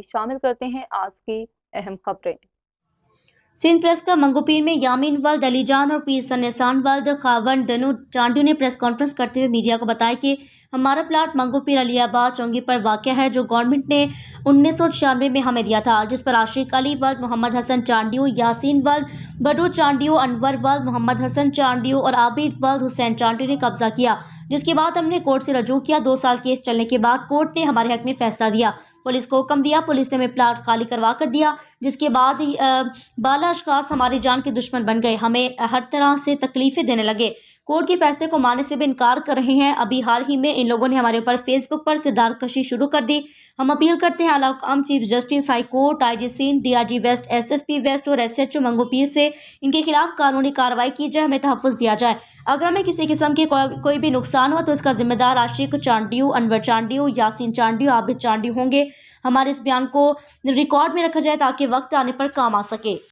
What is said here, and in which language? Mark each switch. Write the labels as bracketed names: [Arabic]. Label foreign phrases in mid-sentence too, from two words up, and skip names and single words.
[Urdu] شامل کرتے ہیں آج کی اہم خبریں. سندھ پریس کلب منگھوپیر میں یامین ولد، علی جان اور پیر سنیسان ولد خاون دنو چانڈو نے [English] press conference [Urdu] کرتے ہوئے میڈیا کو بتایا کہ ہمارا پلاٹ منگھوپیر علی آباد چونگی پر واقع ہے، جو گورنمنٹ نے 1996 میں ہمیں دیا تھا، جس پر عاشق علی ولد محمد حسن چانڈیو، یاسین ولد بڈو چانڈیو، انور ولد محمد حسن چانڈیو اور عابد ولد حسین چانڈیو نے قبضہ کیا، جس کے بعد ہم نے کورٹ سے رجوع کیا. 2 سال کیس چلنے کے بعد کورٹ نے ہمارے حق میں فیصلہ دیا۔ پولیس کو حکم دیا، پولیس نے ہمیں پلاٹ خالی کروا کر دیا، جس کے بعد بالا اشخاص ہماری جان کے دشمن بن گئے، ہمیں ہر طرح سے تکلیفیں دینے لگے، کورٹ کے فیصلے کو ماننے سے بھی انکار کر رہے ہیں. ابھی حال ہی میں ان لوگوں نے ہمارے اوپر فیس بک پر کردار کشی شروع کر دی. ہم اپیل کرتے ہیں اعلیٰ حکم [English] Chief Justice High Court, [Urdu] آئی جی سندھ، ڈی آئی جی ویسٹ، ایس ایس پی ویسٹ اور ایس ایچ او منگھوپیر سے ان کے خلاف قانونی کارروائی کی جائے، ہمیں تحفظ دیا جائے. اگر ہمیں کسی قسم کے کوئی بھی نقصان ہوا تو اس کا ذمہ دار عاشق چانڈیو، انور چانڈیو، یاسین چانڈیو، عابد چانڈیو ہوں گے. ہمارے اس بیان کو ریکارڈ میں رکھا جائے تاکہ وقت آنے پر کام آ سکے.